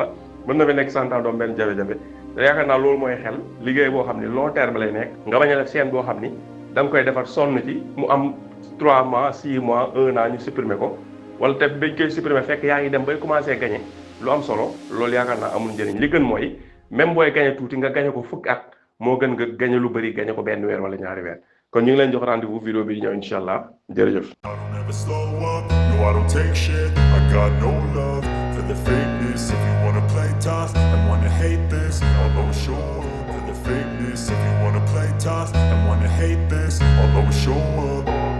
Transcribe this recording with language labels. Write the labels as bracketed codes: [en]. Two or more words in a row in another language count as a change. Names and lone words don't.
[wo] la mën na fa nekk 100 ans doom benn jafe-jafe te yaakaar naa loolu mooy xel liggéey boo xam ni [fr] long terme [wo] lay nekk nga bañ a def chaîne boo xam ni da nga koy defar sonn ci mu am [fr] 3 mois 6 mois 1 an [wo] ñu supprimer ko wala te bañ koy supprimer fekk yaa ngi dem bay [fr] commencer gagner [wo] lu am solo loolu yaakaar naa amul njëriñ li gën mooy même booy gagner tuuti nga gagner ko fukki at moo gën nga gagné lu bëri gagné ko benn weer wala ñaari weer kon ñu ngi leen jox [fr] rendez-vous vidéo [wo] bi di ñëw [ar] إن شاء الله [wo] jërëjëf. [en] I don't ever slow up, no I don't take shit. I got no love for the fakeness. If you wanna play tough and wanna hate this, I'll always show up for the fakeness. If you wanna play tough and wanna hate this, I'll always show up.